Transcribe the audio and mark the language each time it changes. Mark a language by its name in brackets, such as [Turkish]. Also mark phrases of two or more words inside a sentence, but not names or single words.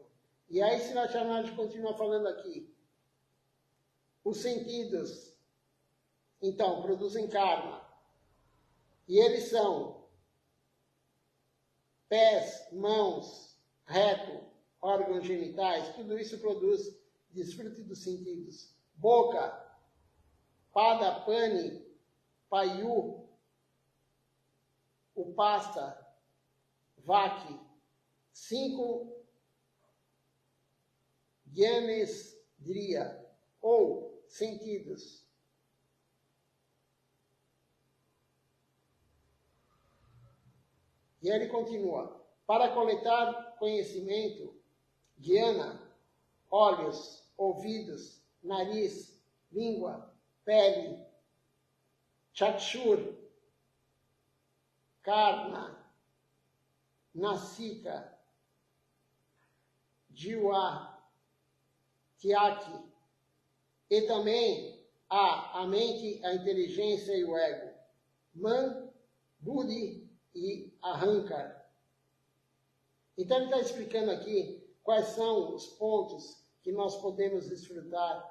[Portuguese] E aí Srila Charanarji continua falando aqui. Os sentidos, então, produzem karma. E eles são pés, mãos, reto, órgãos genitais, tudo isso produz desfrute dos sentidos. Boca, [Sanskrit] pada, pane, payu, upasta, vaki, 5 gyanesdriya, [Portuguese] ou sentidos. E ele continua: para coletar conhecimento, gyana, olhos, ouvidos, nariz, língua, pele, [Sanskrit] chakshur, karna, nasika, jiva, tyaki, [Portuguese] e também a mente, a inteligência e o ego, [Sanskrit] man, buddhi [Portuguese] e ahankar. Então ele está explicando aqui quais são os pontos que nós podemos desfrutar.